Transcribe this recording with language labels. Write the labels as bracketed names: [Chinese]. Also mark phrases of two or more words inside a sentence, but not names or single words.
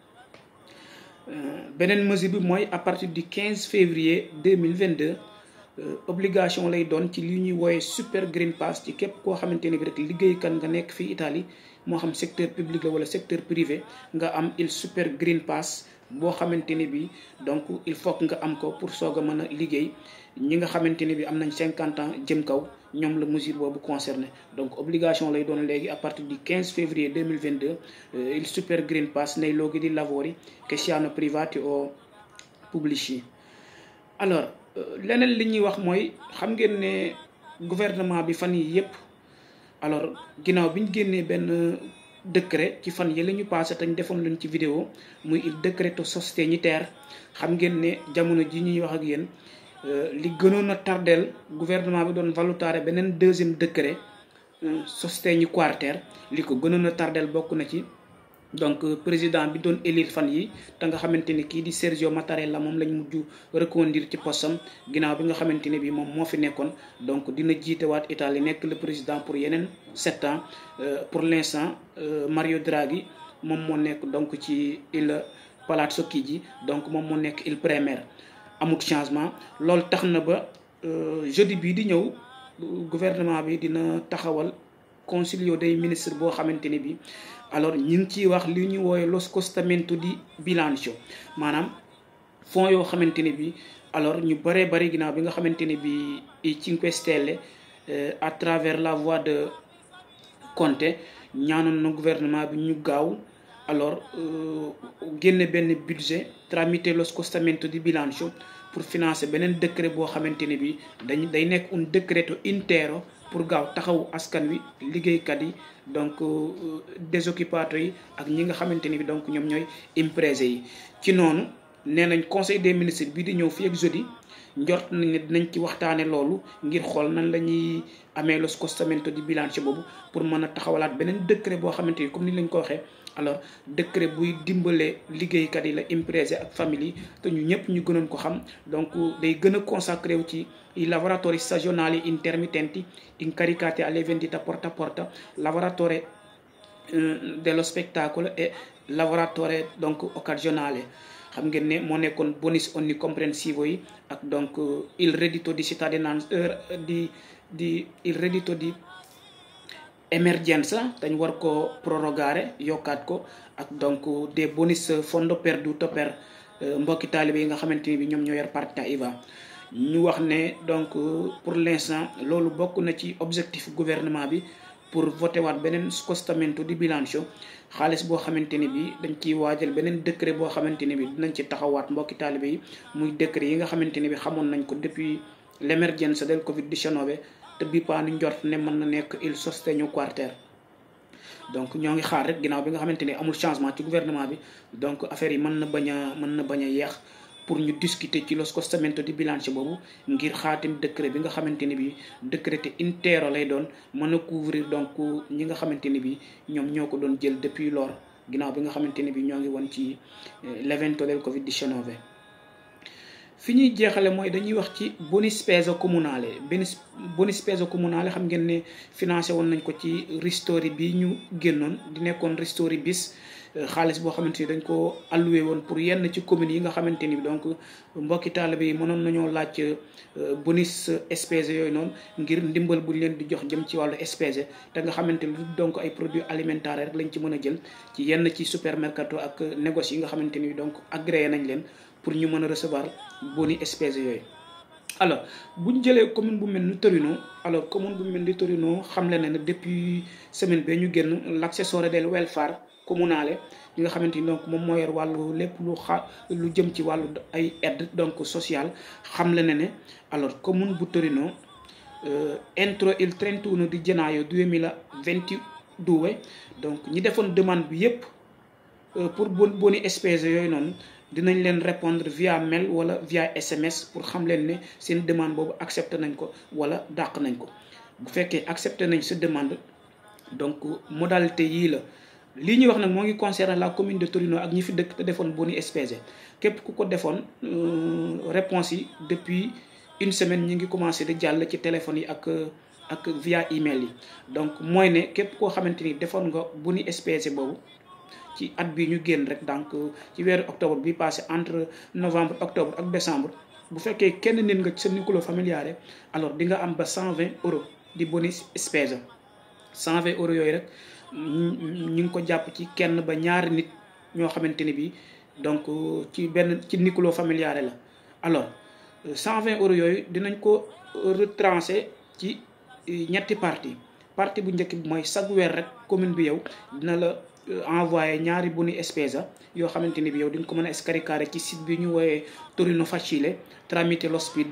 [Wolof] beneen mesure bi mooy [French] à partir du 15 février 2022 [Wolof] obligation lay doon ci li ñuy wooye [English] super green pass [Wolof] ci képp koo xamante ne bi rek liggéeykat nga nekk fii Italie moo xam [French] secteur public [Wolof] la wala [French] secteur privé [Wolof] nga am il [English] super green pass [Wolof] boo xamante ne bi [French] donc il faut que [Wolof] nga am ko pour soog a mën a liggéey. ñi nga xamante ne bi am nañ 50 ans jëm kaw ñoom la mesure boobu concerné donc obligation lay doon léegi [French] à partir du 15 février 2022 [Italian] il super green pass nei luoghi di lavori che siano privati o pubblici. [Wolof] alors leneen li ñuy wax mooy xam ngeen ne gouvernement bi fan yi yépp alors ginnaaw bi ñu génnee benn décret ci fan yi la ñu passé te ñu defoon leen ci vidéo muy [Italian] il decreto sostenitore [Wolof] xam ngeen ne jamono ji ñuy wax ak yéen li gënoon a tardeel gouvernement bi doon valutare beneen [French] deuxième décret [Italian] sostegni quarter [Wolof] li ko gënoon a tardeel bokk na ci donc président bi doon élire fan yi te nga xamante ni kii di Sergio Mattarella moom lañ mujj reconduire ci postam ginnaaw bi nga xamante ne bi moom moo fi nekkoon donc dina jiitewaat Italie nekk [French] le président [Wolof] pour yeneen 7 ans. [French] pour l'instant [Wolof] Mario Draghi moom moo nekk donc ci il Palazzo Chigi donc moom moo nekk [Italian] il premier. [Wolof] amut changement loolu tax na ba jeudi bii di ñëw gouvernement bi dina taxawal [Italian] consiglio dei ministri [Wolof] boo xamante ne bi alors ñu ngi ciy wax li ñu wooye [Italian] lo scostamento di bilancio [Wolof] maanaam fonds yoo xamante ne bi alors ñu bëree bëri ginnaaw bi nga xamante ne bi i 5 Stelle [French] à travers la voix de [Wolof] Conte ñaanoon na gouvernement bi ñu gaaw alors génne benn budget [Italian] tramite lo scostamento di bilancio [French] pour financer [Wolof] beneen décret boo xamante ne bi day nekk [Italian] un decreto intero [Wolof] pour gaaw taxawu askan wi liggéeykat yi donc désoccupato yi ak ñi nga xamante ni bi donc ñoom ñooy imprese yi. ci noonu nee nañ [French] conseil des ministres [Wolof] bi di ñëw fii ak jeudi njort nañ ne dinañ ci waxtaane loolu ngir xool nan la ñuy amee [Italian] lo scostamento di bilancio [Wolof] boobu pour mën a taxawalaat beneen décret boo xamante ni comme ni lañ ko waxee alors décret buy dimbale liggéeykat yi [Italian] la imprese [Wolof] ak famille yi te ñu ñëpp ñu gënoon ko xam donc day gën a consacré wu ci [Italian] i lavoratori stagionali intermittenti incaricati alle vendite porta a porta, lavoratore dello spettacolo e lavoratore [Wolof] donc occasionale. xam ngeen ne moo nekkoon [Italian] bonus onnicomprensivo [Wolof] yi ak donc [Italian] il reddito di cittadinanza il reddito di emergenza [Wolof] dañ war ko prorogare yokkaat ko ak donc [French] des bonus [Italian] fondo perduto per [Wolof] mbokki taalibe yi nga xamante ni bi ñoom ñoo yor [Italian] partita IVA. [Wolof] ñu wax ne donc [French] pour l'instant [Wolof] loolu bokk na ci objectif gouvernement bi pour voter waat beneen scostamento di bilancio xaalis boo xamante ni bi dañ ciy waajal beneen décret boo xamante ni bi dinañ ci taxawaat mbokki taalibe yi muy décret yi nga xamante ni bi xamoon nañ ko depuis [Italian] l'emergenza del Covid-19 [Wolof] te bi paa nu njort ne mën na nekk [Italian] il sostegno quarter. [Wolof] donc ñoo ngi xaar rek ginnaaw bi nga xamante ni amul changement ci gouvernement bi donc affaire yi mën na bañ a yeex pour ñu discuter ci [Italian] lo scostamento di bilancio [Wolof] boobu ngir xaatim décret bi nga xamante ni bi [Italian] décret intero [Wolof] lay doon mën a couvrir donc ñi nga xamante ni bi ñoom ñoo ko doon jël [French] depuis lors [Wolof] ginnaaw bi nga xamante ni bi ñoo ngi woon ci [Italian] l'evento del Covid-19. [Wolof] fi ñuy jeexale mooy dañuy wax ci [Italian] boni spesa comunale boni spesa comunale [Wolof] xam ngeen ne financé woon nañ ko ci ristori bi ñu génnoon di nekkoon [Italian] ristori bis [Wolof] xaalis boo xamante ni dañ ko alloué woon pour yenn ci communes yi nga xamante ni donc mbokki taalibe yi mënoon nañoo laaj [Italian] bonus spese [Wolof] yooyu noonu ngir ndimbal buñ leen di jox jëm ci wàllu spese te nga xamante ni donc ay [French] produits alimentaires [Wolof] rek lañ ci mën a jël ci yenn ci supermercato ak négoce yi nga xamante ni donc agréé nañ leen pour ñu mën a recevoir [Italian] boni spese [Wolof] yooyu. alors bu ñu jëlee commune bu mel ni Torino, alors commune bu mel ni Torino xam le ne depuis semaine bee ñu génn [Italian] l'assessore del welfare comunale [Wolof] ñi nga xamante ni donc moom moo yor wàllu lépp lu jëm ci wàllu ay aide donc sociale xam le ne alors commune bu Torino [Italian] entro il 31 di gennaio 2022 [Wolof] donc ñi defoon demande bi yépp pour [Italian] boni spese [Wolof] yooyu noonu dinañ leen répondre via mail wala via SMS pour xam leen ne seen demande boobu accepté nañ ko wala dàq nañ ko. bu fekkee accepté nañ sa demande donc modalité yii la lii ñuy wax nag moo ngi concerner [French] la commune de Torino [Wolof] ak ñi fi dëkk te defoon [Italian] boni spese [Wolof] képp ku ko defoon réponse yi [French] depuis une semaine [Wolof] ñi ngi commencé di jàll ci téléphone yi ak via email yi. donc mooy ne képp koo xamante ni defoon nga [Italian] boni spese [Wolof] boobu ci at bi ñu génn rek donc ci weeru octobre bi passé entre novembre octobre ak décembre bu fekkee kenn nit nga ci sa [Italian] nucleo familiare [Wolof] alors di nga am ba 120 euros [Italian] di bonus spesa [Wolof] 120 euros yooyu rek ñu ngi ko jàpp ci kenn ba ñaari nit ñoo xamante ni bi donc ci [Italian] nucleo familiare [Wolof] la. alors 120 euros yooyu dinañ ko retranché ci ñetti partie bu njëkk bi mooy chaque weer rek commune bi yow dina la envoyé ñaari [Italian] boni spesa [Wolof] yoo xamante ni bi yow di nga ko mën a scaricare ci site bi ñu wooyee Torino Facile [Italian] tramite lo SPID.